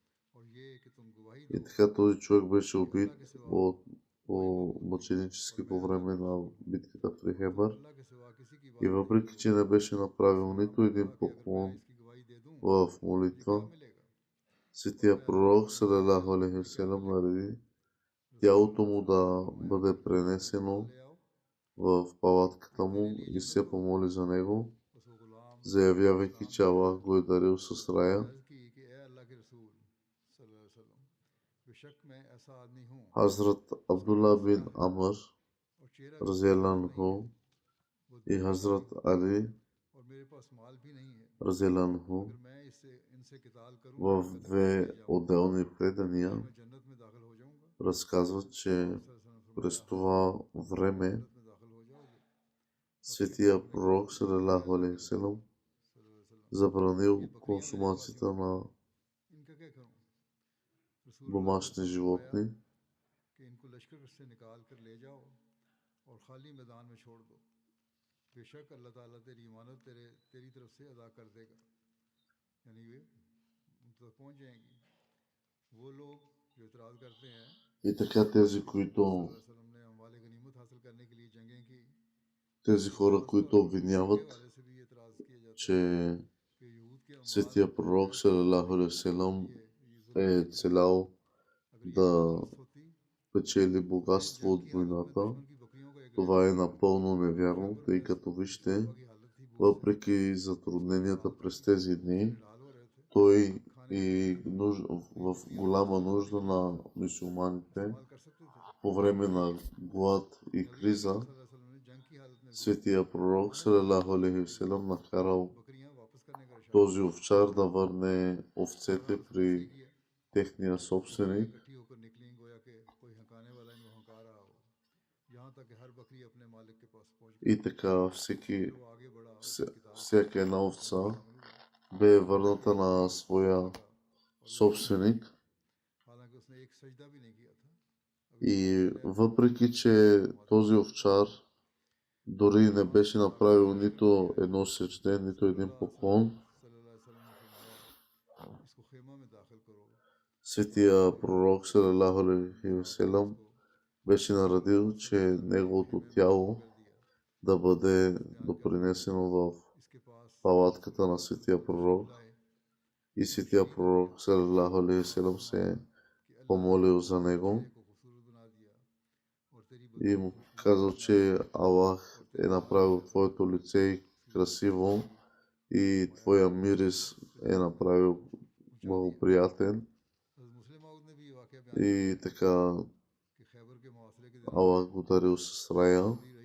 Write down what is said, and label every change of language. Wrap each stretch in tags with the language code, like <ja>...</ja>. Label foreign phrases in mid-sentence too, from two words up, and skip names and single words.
<bg>И така този човек беше убит по мъченически по време на битката при Хебър. И въпреки, че не беше направил нито един поклон в молитва, светия пророк</bg> <ar>صلى الله عليه وسلم</ar> <bg>нареди тялото му да бъде пренесено в палатката му и се помоли за него, заявявайки, че Аллах го е дарил с рая. Хазрат Абдулла бин Амр разияллаху и Хазрат Али разияллаху в две отделни предания разказват, че през това време светия пророк</bg> <ar>صلى الله عليه وسلم</ar> <bg>забранил консумацията на домашни животни. И така тези хора, които обвиняват, че светия пророк</bg> <ar>صلى الله عليه وسلم</ar> <bg>е целял да печели богатство от войната, това е напълно невярно, тъй като вижте, въпреки затрудненията през тези дни, той и в голяма нужда на мюсюлманите по време на глад и криза, светия пророк</bg> <ar>صلى الله عليه وسلم</ar> <bg>накарал този овчар да върне овцете при техния собственик. И така всяка една овца бе върната на своя собственик. И въпреки, че този овчар дори не беше направил нито едно сечде, нито един поклон, светия пророк</bg> <ar>صلى الله عليه وسلم</ar> <bg>беше наредил, че неговото тяло да бъде допринесено в палатката на светия пророк. И светия пророк</bg> <ar>صلى الله عليه وسلم</ar> <bg>се помолил за него и му казал, че Аллах е направил твоето лице красиво и твоя мирис е направил благоприятен. И така Аллах го дарил с рая.</bg>